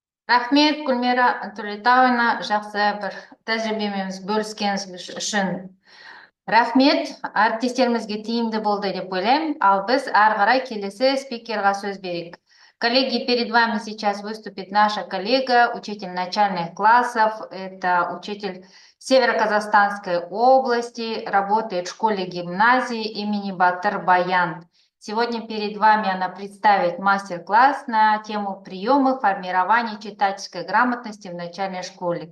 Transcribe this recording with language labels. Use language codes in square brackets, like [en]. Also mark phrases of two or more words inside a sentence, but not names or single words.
[kk] Рахмет, Гүлмира Төлетауовна, жақсы бір тәжірибемен бөліскеніңіз үшін. Рахмет, әріптестерімізге тиімді болды деп ойлаймын, ал біз ары қарай келесі спикерға сөз берейік. [ru] Коллеги, перед вами сейчас выступит наша коллега, учитель начальных классов, это учитель Северо-Казахстанской области, работает в школе-гимназии имени Батыр Баян. Сегодня перед вами она представит мастер-класс на тему приемы формирования читательской грамотности в начальной школе.